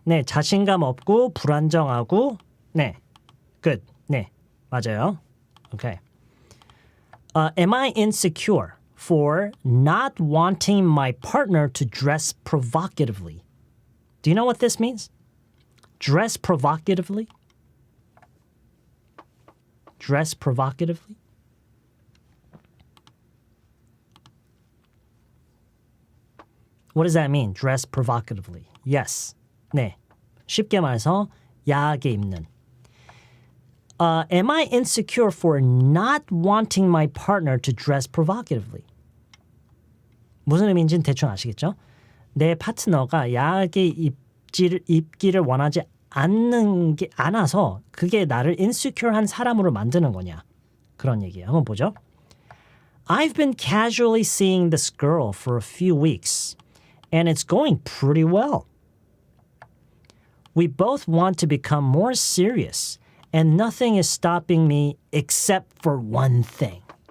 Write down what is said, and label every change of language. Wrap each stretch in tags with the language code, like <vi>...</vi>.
<ko>네, 자신감 없고 불안정하고 네. good. 네. 맞아요. 오케이.</ko> <en>Am I insecure for not wanting my partner to dress provocatively? Do you know what this means? Dress provocatively? Dress provocatively? What does that mean? Dress provocatively. Yes. 네.</en> <ko>쉽게 말해서 야하게 입는.</ko> <en>Am I insecure for not wanting my partner to dress provocatively?</en> <ko>무슨 의미인지는 대충 아시겠죠? 내 파트너가 야하게 입기를 원하지 않아서 그게 나를 insecure한 사람으로 만드는 거냐. 그런 얘기예요. 한번 보죠.</ko> <en>I've been casually seeing this girl for a few weeks, and it's going pretty well. We both want to become more serious, and nothing is stopping me except for one thing.</en>